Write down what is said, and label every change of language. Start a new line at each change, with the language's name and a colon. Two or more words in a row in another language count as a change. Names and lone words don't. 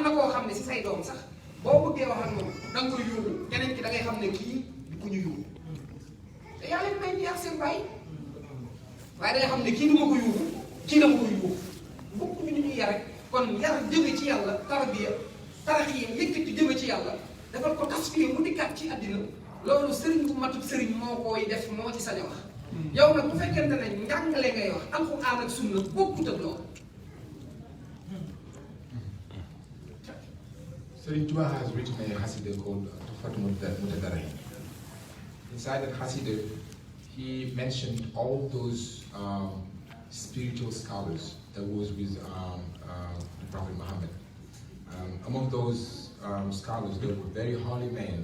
Wolof: na koo xam ne si say doom sax boo bëggee wax ak moom da nga koy yóbbu keneen ki da ngay xam ne kii du ku ñu yóbbu te yàlla may ñu yàq seen bàyyi waaye da ngay xam ne kii du ma ko yóbbu kii dama ko yóbbu bokkuñu ni ñuy yar rek kon yar jëme ci yàlla tarbiya taraxiya yëkkati jëme ci yàlla dafa ko tasfiya mu dikkaat ci àddina loolu sëriñ bu matut sëriñ moo koy def moo ci sañ a wax yow nag bu fekkente ne njàngale ngay wax alxuraan ak sunna bokkut ak loolu.
English: Serigne Touba has written a Hasidah called Tuhfatul Mutadarain. Inside that Hasidah, he mentioned all those spiritual scholars that was with the Prophet Muhammad. Among those scholars, there were very holy men.